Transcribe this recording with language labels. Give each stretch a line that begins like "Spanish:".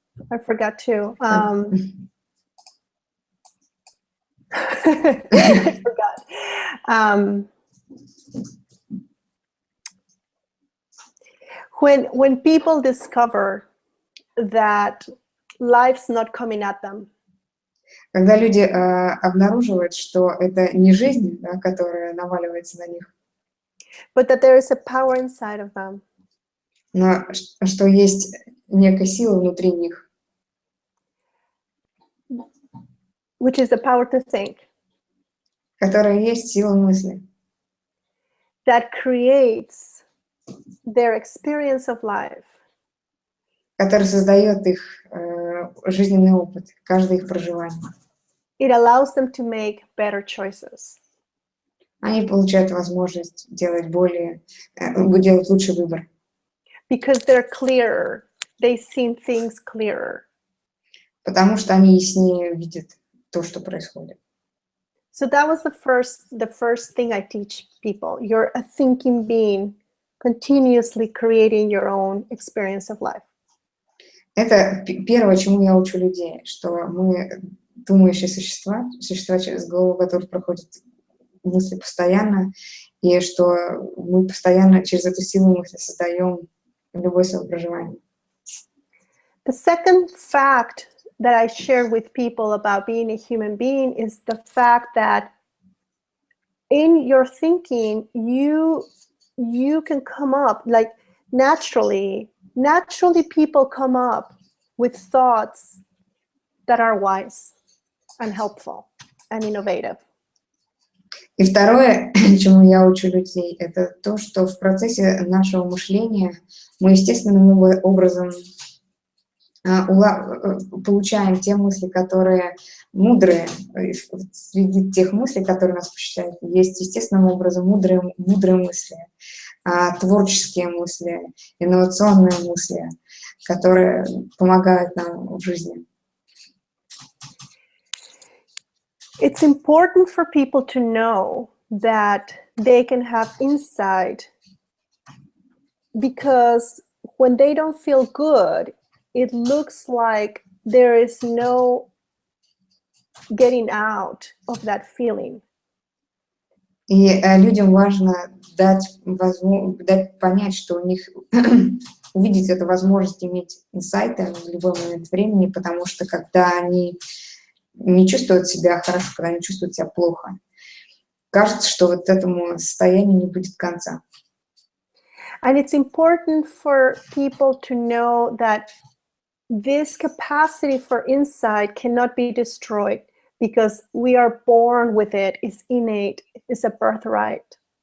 English: I forgot to. I forgot. When people discover that life's not coming at them,
Russian: Когда люди обнаруживают, что это не жизнь, да, которая наваливается на них,
English: but that there is a power inside of them,
Russian: но что есть некая сила внутри них,
English: which is the power to think,
Russian: которая есть сила мысли,
English: that creates their experience of life,
Russian: которая создает их жизненный опыт, каждое их проживание.
English: it allows them to make better choices.
Russian: Они получают возможность делать делать лучший выбор.
English: Because they're clearer, they see things clearer.
Russian: Потому что они яснее видят то, что происходит.
English: So that was the first thing I teach people. You're a thinking being, continuously creating your own experience of life.
Russian: Это первое, чему я учу людей, что мы думающие существа через голову, которые проходят мысли постоянно, и что мы постоянно через эту силу мысли создаем любое свое проживание.
English: The second fact that I share with people about being a human being is the fact that in your thinking, you can come up, like naturally people come up with thoughts that are wise and helpful and innovative.
Russian: И второе, чему я учу людей, это то, что в процессе нашего мышления мы естественным образом получаем те мысли, которые мудрые. Среди тех мыслей, которые нас посещают, есть естественным образом мудрые мысли, творческие мысли, инновационные мысли, которые помогают нам в жизни.
English: It's important for people to know that they can have insight, because when they don't feel good, it looks like there is no getting out of that feeling.
Russian: И людям важно дать понять, что у них увидеть эту возможность иметь инсайты в любой момент времени, потому что когда они не чувствуют себя хорошо, когда они чувствуют себя плохо, кажется, что вот этому состоянию не будет конца.
English: And it's important for people to know that this capacity for insight cannot be destroyed, because we are born with it, it's innate, it's a birthright.